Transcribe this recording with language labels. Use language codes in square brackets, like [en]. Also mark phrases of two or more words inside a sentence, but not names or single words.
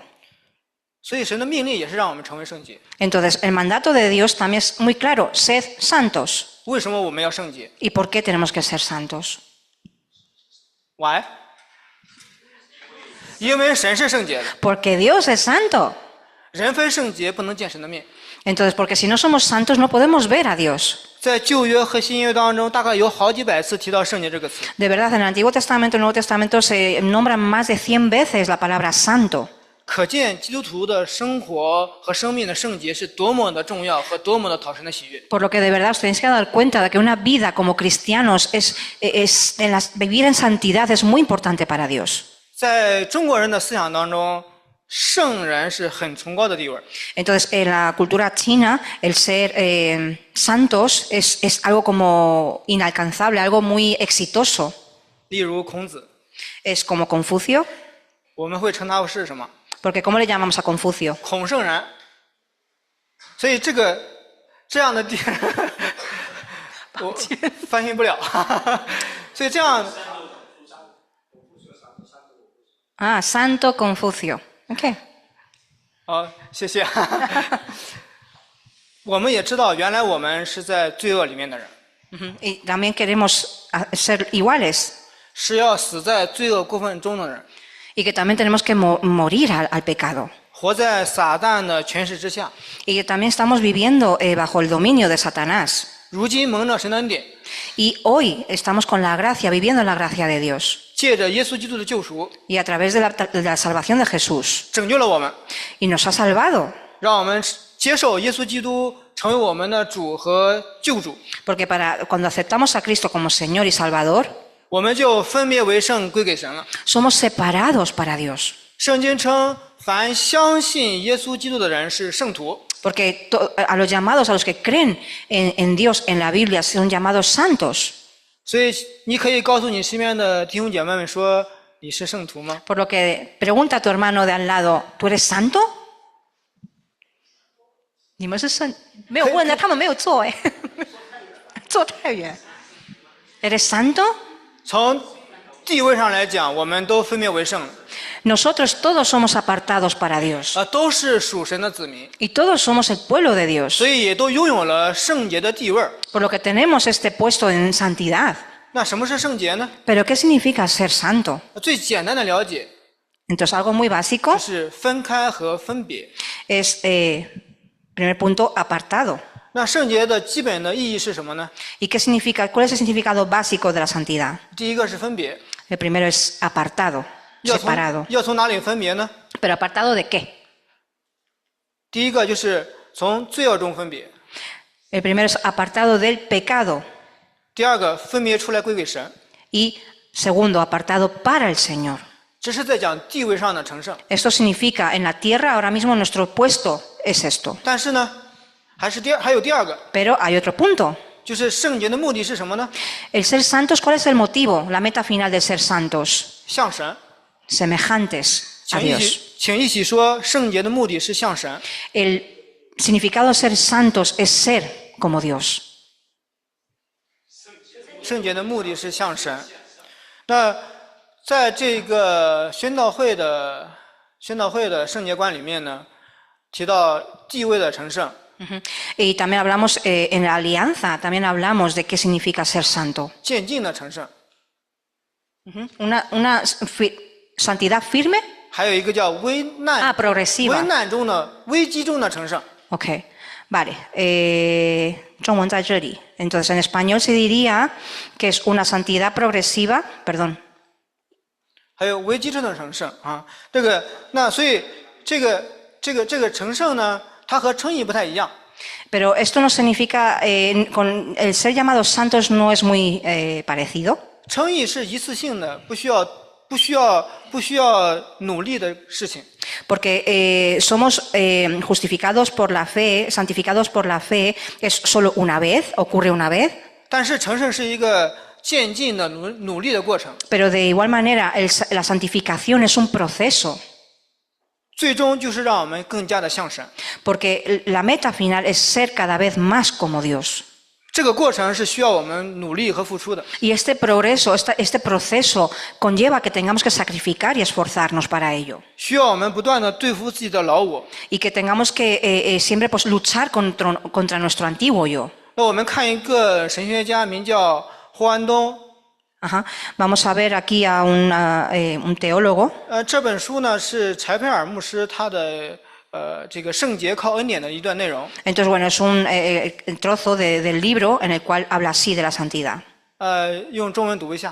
[zh] 所以神的命令也是让我们成为圣洁。 [es] Entonces, el mandato de Dios también es muy claro, sed santos. [zh] 为什么我们要圣洁 [es] ¿Y por qué tenemos que ser santos? [zh] ？Why？ 因为神是圣洁的， [es] Porque Dios es santo. [zh] 人非圣洁不能见神的面。 [es] Entonces, porque si no somos santos no podemos ver a Dios. [zh] 在旧约和新约当中，大概有好几百次提到圣洁这个词。 [es] De verdad, en el Antiguo Testamento y el Nuevo Testamento se nombran más de 100 veces la palabra santo. [zh] 可见基督徒的生活和生命的圣洁是多么的重要和多么的讨神的喜悦。 [es] Por lo que de verdad os tenéis que dar cuenta de que una vida como cristianos vivir en santidad es muy importante para Dios. [zh] 在中国人的思想当中，圣人是很崇高的地位。 [es] Entonces, en la cultura china, el ser santos es algo como inalcanzable, algo muy exitoso. [zh] 例如孔子， [es] Es como Confucio, [zh] 我们会称他是什么？ [es] porque ¿cómo le llamamos a Confucio? [zh] 孔圣人。所以这样的地，我翻译不了。所以这样， [es] Ah, Santo Confucio. Okay. [zh] 好，谢谢。我们也知道，原来我们是在罪恶里面的人， [es] Ujú. Y también queremos ser iguales [zh] 是要死在罪恶过分中的人， [es] y que también tenemos que morir al pecado [zh] 活在撒旦的权势之下。 [es] y que también estamos viviendo bajo el dominio de Satanás. [zh] 如今蒙着神的恩典， [es] Y hoy estamos con la gracia, viviendo en la gracia de Dios [zh] 借着耶稣基督的救赎， [es] y a través de la salvación de Jesús [zh] 拯救了我们， [es] y nos ha salvado. [zh] 让我们接受耶稣基督成为我们的主和救主， [es] Porque cuando aceptamos a Cristo como Señor y Salvador, [zh] 我们就分别为圣归给神了。 [es] somos separados para Dios. [zh] 圣经称，凡相信耶稣基督的人是圣徒。 [es] Porque a los llamados, a los que creen en Dios, en la Biblia, son llamados santos. [zh] 所以你可以告诉你身边的弟兄姐妹们说，你是圣徒吗？ [es] Por lo que pregunta a tu hermano de al lado, ¿tú eres santo? [zh] 你们是圣，没有问的，他们没有做哎，做太远。 [es] ¿Eres santo? [zh] 从地位上来讲，我们都分别为圣， [es] Nosotros todos somos apartados para Dios [zh] 都是属神的子民， [es] y todos somos el pueblo de Dios. [zh] 所以也都拥有了圣洁的地位。 [es] Por lo que tenemos este puesto en santidad. [zh] 那什么是圣洁呢？ [es] ¿Pero qué significa ser santo? [zh] 最简单的了解 [es] Entonces, algo muy básico [zh] 就是分开和分别。 [es] es, primer punto, apartado. [zh] 那圣洁的基本的意义是什么呢？ [es] ¿Y qué significa? ¿Cuál es el significado básico de la santidad? [zh] 第一个是分别， [es] El primero es apartado, [zh] 要 [es] separado. [zh] 从哪里分别呢？ [es] ¿Pero apartado de qué? [zh] 第一个就是从罪恶中分别， [es] El primero es apartado del pecado [zh] 第二个分别出来归给神， [es] y segundo, apartado para el Señor. [zh] 这是在讲地位上的成圣。 [es] Esto significa, en la tierra ahora mismo nuestro puesto es esto. [zh] 但是呢，还有第二个， [es] Pero hay otro punto. [zh] 就是圣洁的目的是什么呢？ [es] El ser santos, ¿cuál es el motivo? La meta final de ser santos. [zh] 向神。 [es] Semejantes a [zh] 请 [es] Dios. [zh] 一起说，圣洁的目的是向神。 [es] El significado de ser santos es ser como Dios. [zh] 圣洁的目的是向神。那在这个宣道会的圣洁观里面呢，提到地位的成圣。 [es] Y también hablamos en la alianza, también hablamos de qué significa ser santo. [zh] 渐进的成圣。 [es] Una santidad firme. [zh] 还有一个叫危难 [es] progresiva. [zh] 危难中的危机中的成圣。 [es] Ok, vale. [zh] 中文在这里. [es] Entonces en español se diría que es una santidad progresiva, perdón. [zh] 还有危机中的成圣啊，所以这个成圣呢，它和称义不太一样。 [es] Pero esto no significa, con el ser llamados santos no es muy parecido. [zh] 称义是一次性的，不需要努力的事情。 [es] Porque somos justificados por la fe, santificados por la fe, es solo una vez, ocurre una vez. [zh] 但是成圣是一个渐进的努力的过程。 [es] Pero de igual manera, la santificación es un proceso. [zh] 最终就是让我们更加的像神。 [es] Porque la meta final es ser cada vez más como Dios. [zh] 这个过程是需要我们努力和付出的。 [es] Y este progreso, este proceso conlleva que tengamos que sacrificar y esforzarnos para ello. [zh] 需要我们不断的对付自己的老我。 [es] Y que tengamos que siempre pues, luchar contra nuestro antiguo yo. [zh] 那我们看一个神学家，名叫霍安东。 [es] Ajá. Vamos a ver aquí a un teólogo. [zh] 这本书呢是柴培尔牧师他的这个圣洁靠恩典的一段内容。 [es] Entonces, bueno, es un trozo del libro en el cual habla así de la santidad. [zh] 用中文读一下。